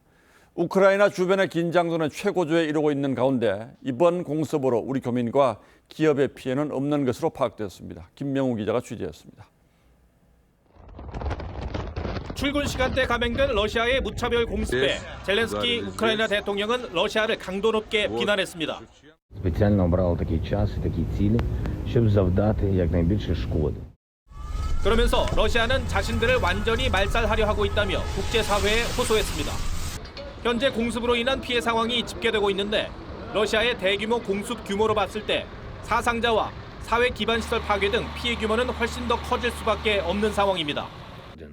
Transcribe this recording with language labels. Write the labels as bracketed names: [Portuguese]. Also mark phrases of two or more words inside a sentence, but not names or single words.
[Korean] 우크라이나 주변의 긴장도는 최고조에 이르고 있는 가운데 이번 공습으로 우리 교민과 기업의 피해는 없는 것으로 파악되었습니다. 김명우 기자가 취재했습니다. 출근 시간대 감행된 러시아의 무차별 공습에 젤렌스키 우크라이나 대통령은 러시아를 강도 높게 비난했습니다. [Ukrainian] Спеціально обрали такий час і такі цілі, щоб завдати якнайбільше шкоди. [Korean] 그러면서 러시아는 자신들을 완전히 말살하려 하고 있다며 국제사회에 호소했습니다. 현재 공습으로 인한 피해 상황이 집계되고 있는데 러시아의 대규모 공습 규모로 봤을 때 사상자와 사회 기반 시설 파괴 등 피해 규모는 훨씬 더 커질 수밖에 없는 상황입니다.